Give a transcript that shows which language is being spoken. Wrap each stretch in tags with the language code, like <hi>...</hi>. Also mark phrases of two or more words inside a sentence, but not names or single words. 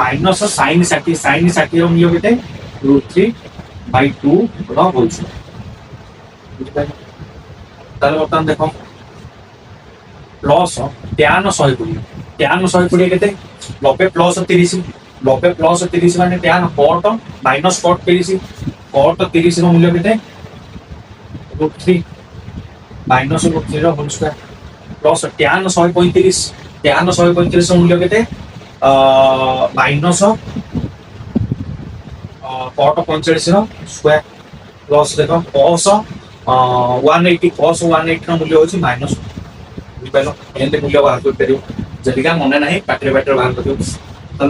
<or>ର ମୂଲ୍ୟ କେତେ √3/2 ର ହୋଲ୍ ବୁଝିପାରିଲ ତାହେଲେ ବର୍ତ୍ତମାନ ଦେଖ ପ୍ଲସ୍ tan 120 କେତେ 90 ପ୍ଲସ୍ 30 ମାନେ</or> <en>tan cot</en> <or>ମାଇନସ୍ cot 30 ର ମୂଲ୍ୟ କେତେ √3 ମାଇନସ୍ √3 ର ହୋଲ୍ ସ୍କୋୟାର ପ୍ଲସ୍ tan 135 ର ମୂଲ୍ୟ କେତେ ମାଇନସ୍ cot 45 ର ସ୍କୋୟାର ପ୍ଲସ୍ ଦେଖ cos 180 ର ମୂଲ୍ୟ ହଉଛି ମାଇନସ୍ ବୁଝିପାରିଲ ଏମିତି ମୂଲ୍ୟ ବାହାର କରିପାରିବ ଯଦିକା ମନେ ନାହିଁ ପାଟିରେ ବାହାର କରିବ ତାହେଲେ</or>